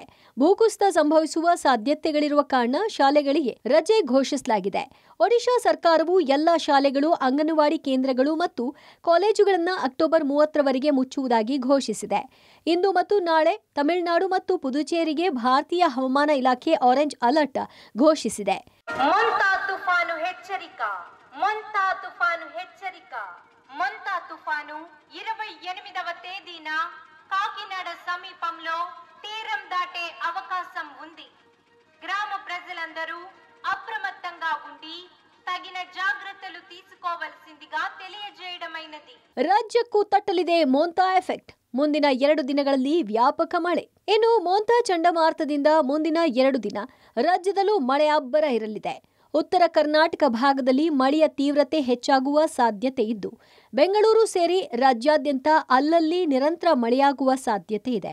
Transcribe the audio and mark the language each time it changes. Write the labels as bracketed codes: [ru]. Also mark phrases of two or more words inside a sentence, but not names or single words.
[kn] ಭೂಕುಸಿತ ಸಂಭವಿಸುವ ಸಾಧ್ಯತೆಗಳಿರುವ ಕಾರಣ ಶಾಲೆಗಳಿಗೆ ರಜೆ ಘೋಷಿಸಲಾಗಿದೆ. ಒಡಿಶಾ ಸರ್ಕಾರವು ಎಲ್ಲ ಶಾಲೆಗಳು, ಅಂಗನವಾಡಿ ಕೇಂದ್ರಗಳು ಮತ್ತು ಕಾಲೇಜುಗಳನ್ನು ಅಕ್ಟೋಬರ್ 30ರವರೆಗೆ ಮುಚ್ಚುವುದಾಗಿ ಘೋಷಿಸಿದೆ. ಇಂದು ಮತ್ತು ನಾಳೆ ತಮಿಳುನಾಡು ಮತ್ತು ಪುದುಚೇರಿಗೆ ಭಾರತೀಯ ಹವಾಮಾನ ಇಲಾಖೆ [en] orange alert [kn] ಘೋಷಿಸಿದೆ. [te] మొంతా తుఫాను 28వ తేదీన కాకినాడ సమీపంలో తీరం దాటే అవకాశం ఉంది. గ్రామ ప్రజలందరూ అప్రమత్తంగా ఉండి తగిన జాగ్రత్తలు తీసుకోవాల్సిందిగా తెలియజేయడమైనది. [kn] ರಾಜ್ಯಕ್ಕೂ ತಟ್ಟಲಿದೆ ಮೋಂಥಾ ಎಫೆಕ್ಟ್. ಮುಂದಿನ 2 ದಿನಗಳಲ್ಲಿ ವ್ಯಾಪಕ ಮಳೆ. ಇನ್ನು ಮೋಂಥಾ ಚಂಡಮಾರುತದಿಂದ ಮುಂದಿನ 2 ದಿನ ರಾಜ್ಯದಲ್ಲೂ ಮಳೆ ಅಬ್ಬರ ಇರಲಿದೆ. ಉತ್ತರ ಕರ್ನಾಟಕ ಭಾಗದಲ್ಲಿ ಮಳೆಯ ತೀವ್ರತೆ ಹೆಚ್ಚಾಗುವ ಸಾಧ್ಯತೆ ಇದ್ದು ಬೆಂಗಳೂರು ಸೇರಿ ರಾಜ್ಯಾದ್ಯಂತ ಅಲ್ಲಲ್ಲಿ ನಿರಂತರ ಮಳೆಯಾಗುವ ಸಾಧ್ಯತೆ ಇದೆ.